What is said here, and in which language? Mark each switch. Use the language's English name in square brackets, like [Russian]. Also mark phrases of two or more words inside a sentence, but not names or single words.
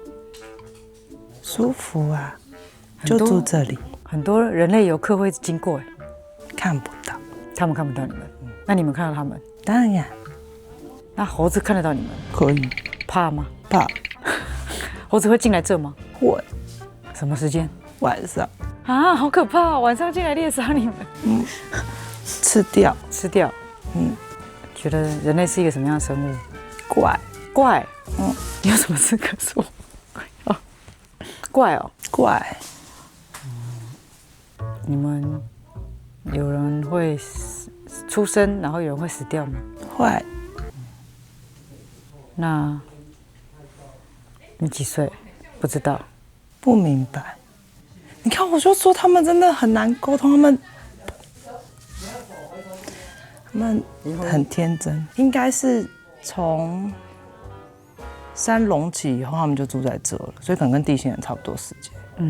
[Chinese] 舒服啊，就住這裡。很多人類遊客會經過，看不到，他們看不到你們。那你們看到他們？當然呀。那猴子看得到你们？可以。怕嗎？怕。猴子會進來這嗎？會。什麼時間？晚上。啊，好可怕哦！晚上進來獵殺你們。吃掉。覺得人類是一個什麼樣的生物？怪。你有什麼資格說？怪哦。怪。你們有人會出生，然後有人會死掉嗎？會。那你幾歲？ 不知道。不明白。你看，我就說他們真的很難溝通，他們很天真，應該是從山隆起以後，他們就住在這了，所以可能跟地心人差不多時間。